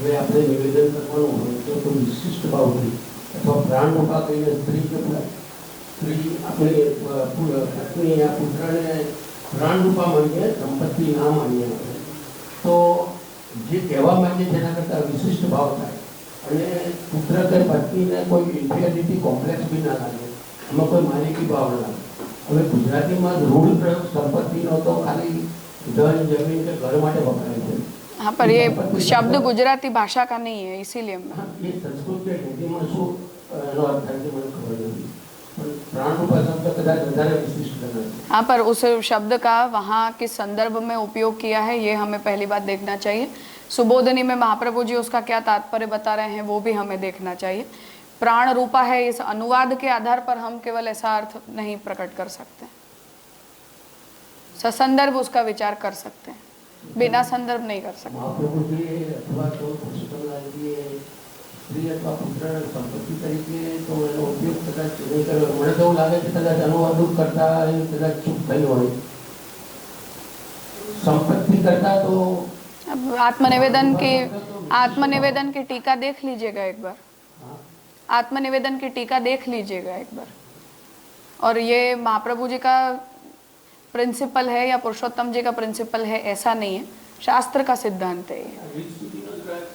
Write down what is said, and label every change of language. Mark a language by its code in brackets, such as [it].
[gu] હવે આપણે નિવેદન કરવાનું હોય તો કોઈ વિશિષ્ટ ભાવથી અથવા પ્રાણ રૂપા કહીને સ્ત્રી કે સ્ત્રી આપણે પત્ની યા પુત્રને પ્રાણ રૂપા માનીએ, સંપત્તિ ના માનીએ, તો જે કહેવા માંગે છે એના કરતાં વિશિષ્ટ ભાવ થાય અને પુત્ર કે પત્નીને કોઈ ઇન્ફિરિયરિટી કોમ્પ્લેક્સ બી ના લાગે, એમાં કોઈ માલિકી ભાવ ના લાગે। હવે ગુજરાતીમાં રૂઢ પ્રયોગ સંપત્તિનો તો ખાલી ધન જમીન કે ઘર માટે વપરાય છે। [hi] हाँ, पर ये शब्द गुजराती भाषा का नहीं है, इसीलिए ये संस्कृत के [gu] हिंदीમાં શું એનો અર્થ થાય છે મને ખબર નથી, પણ પ્રાણ રૂપા શબ્દ કદાચ વધારે વિશિષ્ટ લગે। [hi] हाँ, पर उस शब्द का वहाँ किस संदर्भ में उपयोग किया है ये हमें पहली बात देखना चाहिए। सुबोधनी में महाप्रभु जी उसका क्या तात्पर्य बता रहे हैं वो भी हमें देखना चाहिए। प्राण रूपा है इस अनुवाद के आधार पर हम केवल ऐसा अर्थ नहीं प्रकट कर सकते, ससंदर्भ उसका विचार कर सकते हैं, बिना संदर्भ नहीं कर सकते। महाप्रभु जी अथवा तो [gu] पुरुषोत्तमलालजीએ સ્ત્રી અથવા પુત્રના સંપત્તિ તરીકે તો એનો ઉપયોગ કદાચ નહીં કર્યો, મને તો એવું લાગે છે કદાચ અનુવાદ કરતા એ કદાચ ચૂક થઈ હોય। [hi] संपत्ति करता तो अब आत्मनिवेदन की टीका देख लीजिएगा एक बार, आत्मनिवेदन की टीका देख लीजिएगा एक बार, और ये महाप्रभु जी का प्रिंसिपल है या पुरुषोत्तम जी का प्रिंसिपल है ऐसा नहीं है, शास्त्र का सिद्धांत है ये।